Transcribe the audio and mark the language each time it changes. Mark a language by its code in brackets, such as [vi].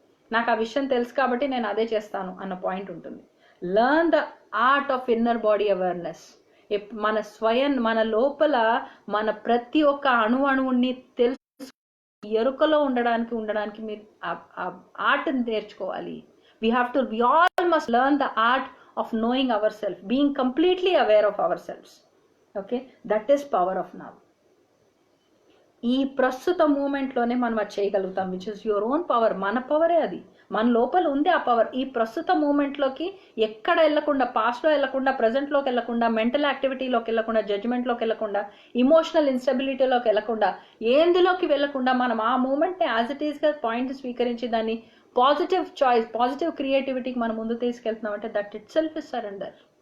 [te] నాకు ఆ విషయం తెలుసు కాబట్టి నేను అదే చేస్తాను అన్న పాయింట్ ఉంటుంది. [en] Learn the art of inner body awareness. [te] మన స్వయం, మన లోపల మన ప్రతి ఒక్క అణువుని తెలుసు ఎరుకలో ఉండడానికి మీరు ఆర్ట్ని నేర్చుకోవాలి. [en] we all must learn the art of knowing ourselves, being completely aware of ourselves. Okay, that is power of now. [te] ఈ ప్రస్తుత మూమెంట్లోనే మనం అది చేయగలుగుతాం, [en] Which is your own power. [te] మన పవరే అది, మన లోపల ఉంది ఆ పవర్. ఈ ప్రస్తుత మూమెంట్లోకి ఎక్కడ వెళ్ళకుండా, పాస్ట్లో వెళ్ళకుండా, ప్రజెంట్లోకి వెళ్ళకుండా, మెంటల్ యాక్టివిటీలోకి వెళ్ళకుండా, జడ్జ్మెంట్లోకి వెళ్ళకుండా, ఇమోషనల్ ఇన్స్టెబిలిటీలోకి వెళ్ళకుండా, ఏందులోకి వెళ్ళకుండా మనం ఆ మూమెంట్ని యాజ్ ఇట్ ఈస్గా పాయింట్ స్వీకరించి దాన్ని పాజిటివ్ చాయిస్, పాజిటివ్ క్రియేటివిటీకి మనం ముందు తీసుకెళ్తున్నాం అంటే [en] That itself is surrender.